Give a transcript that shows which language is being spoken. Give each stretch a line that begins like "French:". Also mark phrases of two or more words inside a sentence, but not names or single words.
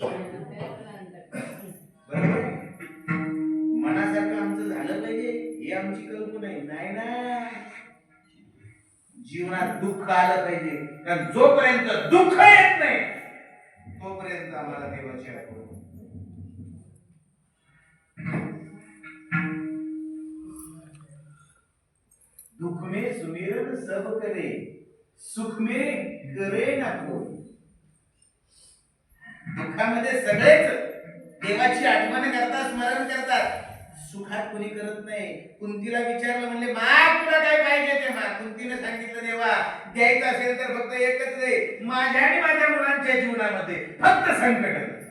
Marathi: बरोबर आहे? मनासारखं आमचं झालं पाहिजे ही आमची कल्पना आहे. नाही ना, जीवनात दुःख आलं पाहिजे. कारण जोपर्यंत दुःख येत नाही तोपर्यंत आम्हाला देवाची आठवण.
Hindi: दुख में सुमिरन सब करे, सुख में करे ना कोई.
Marathi: दुःखामध्ये सगळेच देवाची आठवण करतात, स्मरण करतात. सुखात कोणी करत नाही. कुंतीला विचारलं म्हणले माग तुला काय पाहिजे ते माग. कुंतीने सांगितलं देवा द्यायचं असेल तर फक्त एकच दे, माझ्या आणि माझ्या मुलांच्या जीवनामध्ये फक्त संकट.